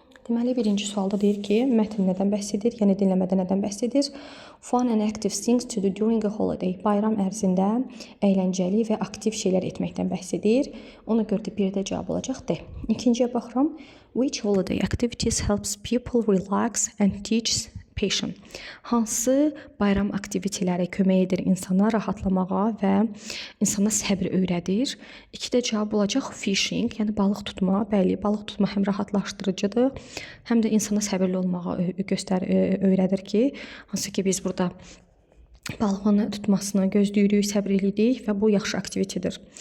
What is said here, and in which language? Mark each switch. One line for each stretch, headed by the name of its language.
Azerbaijani: Deməli, birinci sualda deyir ki, mətn nədən bəhs edir, yəni dinləmədə nədən bəhs edir?
English: Fun and active things to do during a holiday.
Azerbaijani: Bayram ərzində əyləncəli və aktiv şeylər etməkdən bəhs edir. Ona görə də bir də cavab olacaq D. İkinciyə baxıram.
English: Which holiday activities helps people relax and teach patience?
Azerbaijani: Hansı bayram aktiviteləri kömək edir insana rahatlamağa və insana səbr öyrədir? İkidə cavab olacaq fishing, yəni balıq tutma. Bəli, balıq tutma həm rahatlaşdırıcıdır, həm də insana səbirli olmağa öyrədir ki, hansı ki biz burada balığın tutmasını gözləyirik, səbir edirik və bu yaxşı aktivitedir.